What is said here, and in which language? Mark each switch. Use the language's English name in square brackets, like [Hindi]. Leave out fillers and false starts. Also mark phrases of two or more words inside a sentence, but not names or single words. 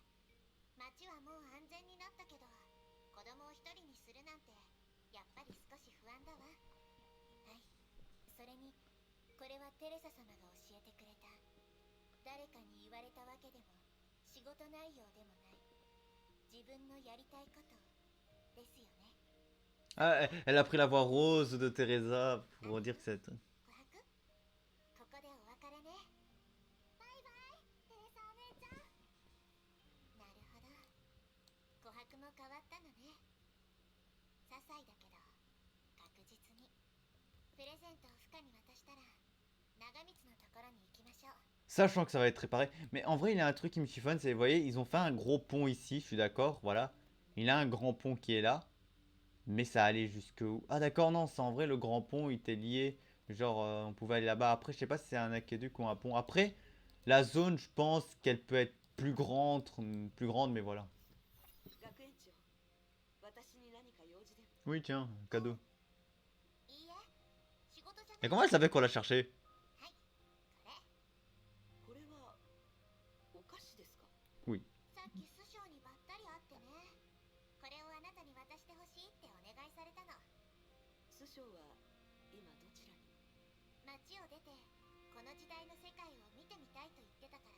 [Japanese] 街はもう安全になったけど、子供を一人にするなんてやっぱり少し不安だわ。はい。それにこれはテレサ様が教えてくれた。誰かに言われたわけでも仕事内容でもない、自分のやりたいことですよね。 [French] Ah, elle a pris la voix rose de Teresa pour dire que c'est. [Japanese] 琥珀、ここでお別れね。バイバイ、テレサお姉ちゃん。なるほど、琥珀も変わったのね。些細だけど確実に。プレゼントをフカに渡したら長光のところに行きましょう。 [French] Sachant que ça va être réparé. Mais en vrai, il y a un truc qui me chiffonne, c'est, vous voyez, ils ont fait un gros pont ici, je suis d'accord, voilà. Il a un grand pont qui est là. Mais ça allait jusque où? Ah d'accord, non, c'est en vrai, le grand pont, il était lié. Genre, on pouvait aller là-bas. Après, je sais pas si c'est un aqueduc ou un pont. Après, la zone, je pense qu'elle peut être plus grande, mais voilà. Oui, tiens, cadeau. [Japanese] いいえ、仕事じゃない。 [French] Et comment elle savait qu'on l'a cherché? [Japanese] はい、これ。これはお菓子ですか？ [French] Oui. [Japanese] さっき師匠にばったり会ってね。これをあなたに渡してほしいってお願いされたの。師匠は今どちらに？街を出てこの時代の世界を見てみたいと言ってたから。